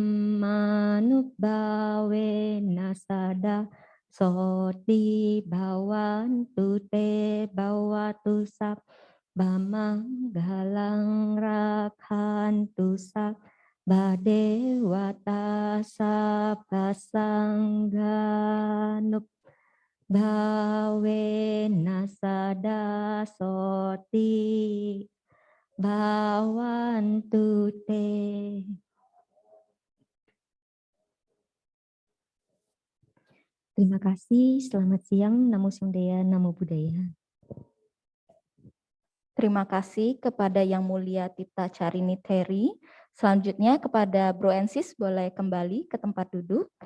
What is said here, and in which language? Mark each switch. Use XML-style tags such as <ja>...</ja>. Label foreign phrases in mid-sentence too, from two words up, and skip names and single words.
<pi>dhammanubhavena sada soti bhawantu te bhawatu sabba manggalang rakhantu sabba dewata sabba sanghanup bhavena sada soti bhawantu te.</pi> <id>Terima kasih, selamat siang,</id> <pi>Namo Buddhaya, Namo Buddhaya.</pi> <id>Terima kasih kepada Yang Mulia Tita Carini Terry. Selanjutnya kepada</id> <en>Bro and Sis,</en> <id>boleh kembali ke tempat duduk.</id>